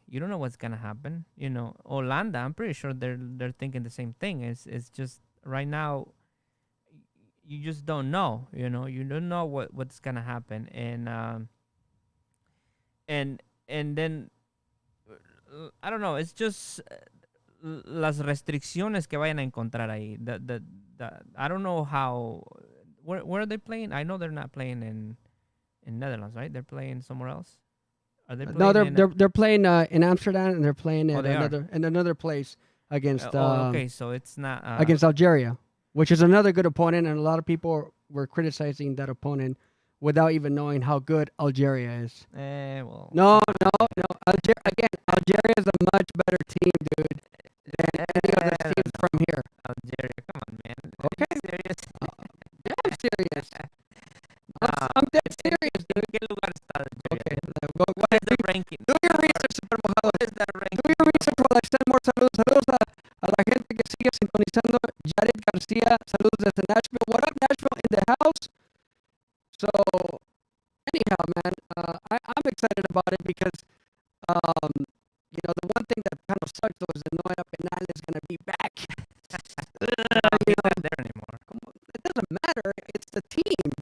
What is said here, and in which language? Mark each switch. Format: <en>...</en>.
<en>You don't know what's gonna happen. Holanda. I'm pretty sure they're thinking the same thing. It's just right now. You just don't know. You don't know what's gonna happen, and then I don't know. It's just</en> <es>las restricciones que vayan a encontrar ahí.</es> <en>I don't know how. Where are they playing? I know they're not playing in Netherlands, right? They're playing somewhere else. Are they playing? No, they're playing in Amsterdam and they're playing Oh, in another place against. Okay, so it's not against Algeria, which is another good opponent, and a lot of people were criticizing that opponent without even knowing how good Algeria is. Well. No. Algeria is a much better team, dude, than any other teams from here. Algeria, come on, man. Okay. Are you serious? Yeah, I'm serious. I'm dead serious, dude.</en> <es>¿Qué lugar está Algeria?</es> <en>Okay. What is the ranking? Do your research, Super Mojado. What is that ranking? Do your research while I send more saludos.</en> <es>Saludos a la gente que sigue sintonizando. Jared Garcia, saludos desde Nashville.</es> <en>What up, Nashville in the house? So, anyhow, man, I'm excited about it because, the one thing that kind of sucks though is that Noah Penal is going to be back. He's not there anymore. It doesn't matter. It's the team.</en>